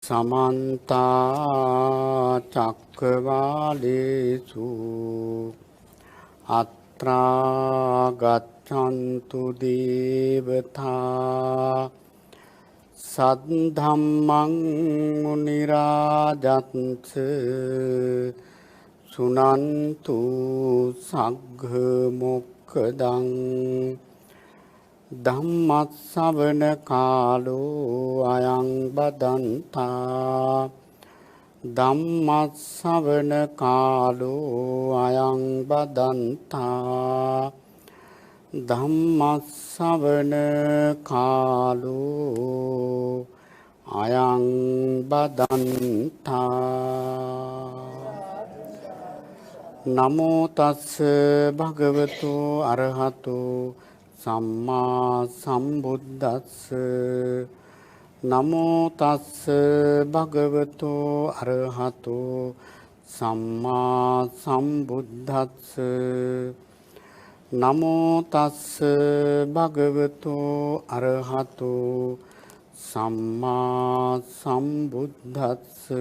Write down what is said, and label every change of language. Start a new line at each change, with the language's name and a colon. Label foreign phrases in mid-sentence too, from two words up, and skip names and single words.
Pali: समन्ता चक्रवालेषु अत्रा गच्छन्तु देवता सद्धम्मं मुनिराजन्स सुनन्तु सग्घमोक्खदं ධම්මස්සවන කාලෝ අයං බදන්තා ධම්මස්සවන කාලෝ අයං බදන්තා ධම්මස්සවන කාලෝ අයං බදන්තා නමෝ තස්ස භගවතු අරහතු සම්මා සම්බුද්දස්ස නමෝ තස්ස භගවතු අරහතෝ සම්මා සම්බුද්දස්ස නමෝ තස්ස භගවතු අරහතෝ සම්මා සම්බුද්දස්ස